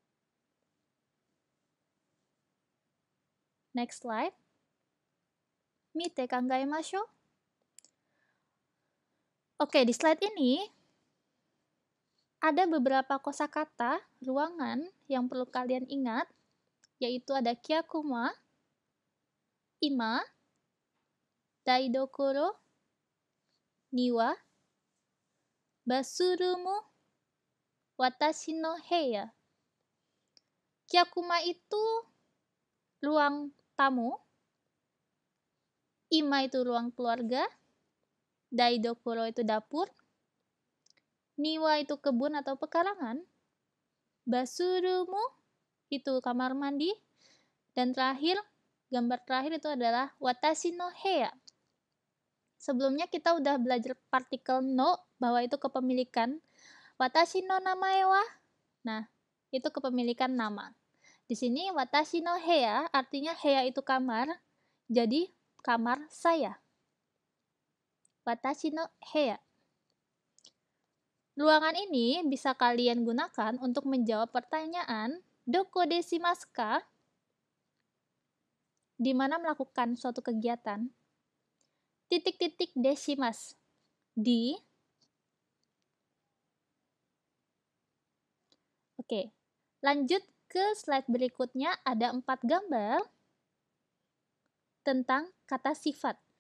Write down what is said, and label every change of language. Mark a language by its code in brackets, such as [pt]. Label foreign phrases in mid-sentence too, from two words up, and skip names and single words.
[en] Next slide. [ja] 見て考えましょう. [id] Oke, di slide ini ada beberapa kosakata ruangan yang perlu kalian ingat, yaitu ada kyakuma, [ja] 居間、台所、庭、バスルーム、私の部屋. [id] Kyakuma itu ruang tamu, ima itu ruang keluarga, daidokoro itu dapur, niwa itu kebun atau pekarangan, basurumu itu kamar mandi, dan terakhir, gambar terakhir itu adalah [ja] 私の部屋. [id] Sebelumnya kita udah belajar partikel no, bahwa itu kepemilikan. [ja] 私の名前は, [id] nah, itu kepemilikan nama. Di sini [ja] 私の部屋 [id] artinya heya itu kamar, jadi kamar saya. [ja] 私の部屋. [id] Ruangan ini bisa kalian gunakan untuk menjawab pertanyaan [ja] どこでしますか? [id] Di mana melakukan suatu kegiatan. Titik-titik [ja] でします. [id] Di. Oke, lanjut ke slide berikutnya, ada 4 gambar tentang kata sifat.